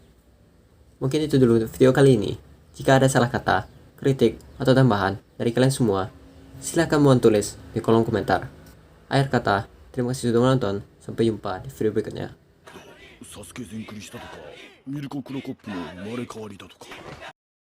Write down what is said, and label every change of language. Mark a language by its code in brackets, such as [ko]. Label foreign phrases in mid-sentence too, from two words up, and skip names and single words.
[id] Mungkin itu dulu video kali ini. Jika ada salah kata, kritik, atau tambahan dari kalian semua, silahkan mohon tulis di kolom komentar. Akhir kata, terima kasih sudah menonton. Sampai jumpa di video berikutnya. [ja] サスケ全クリしたとかミルコ・クロコップの生まれ変わりだとか